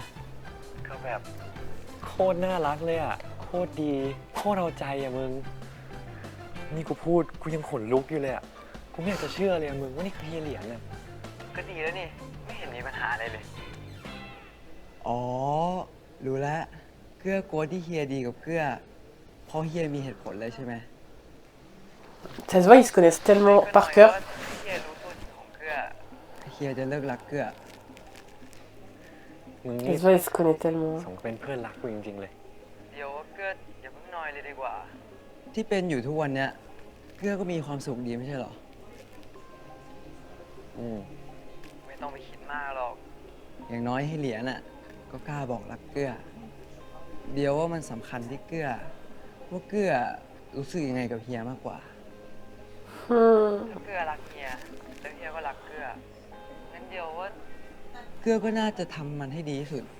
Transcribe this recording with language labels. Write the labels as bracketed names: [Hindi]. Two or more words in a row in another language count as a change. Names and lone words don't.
[Thai] ก็แบบโคตรน่ารักเลยอ่ะ โคตรดี โคตรเอาใจอ่ะมึง นี่กูพูดกูยังขนลุกอยู่เลยอ่ะ กูไม่อยากจะเชื่อเลยอ่ะมึงว่านี่คือเฮียเหรียญอ่ะ ก็ดีแล้วนี่ ไม่เห็นมีปัญหาอะไรเลย อ๋อ รู้แล้ว เกลือโกรธที่เฮียดีกับเกลือเพราะเฮียมีเหตุผลเลยใช่ไหม [French] Ça se voit, ils se connaissent tellement par cœur. [Thai] เฮียรู้ตัวจริงของเกลือเฮียจะเลิกรักเกลือ มึง [French] Ça [Thai] นี่ [French] se voit, ils se connaissent tellement. [Thai] สมเป็นเพื่อนรักกูจริงๆเลย เดี๋ยวเกลืออย่าเพิ่งนอยเลยดีกว่า ที่เป็นอยู่ทุกวันเนี้ยเกลือก็มีความสุขดีไม่ใช่เหรอ ไม่ต้องไปคิดมากหรอก อย่างน้อยให้เหรียญน่ะ ก็กล้าบอกรักเกลือ เดี๋ยวว่ามันสำคัญที่เกลือว่าเกลือรู้สึกยังไงกับเฮียมากกว่า ถ้าเกลือรักเฮียแล้วเฮียก็รักเกลืองั้นเดียวว่าเกลือก็น่าจะทำมันให้ดีที่สุด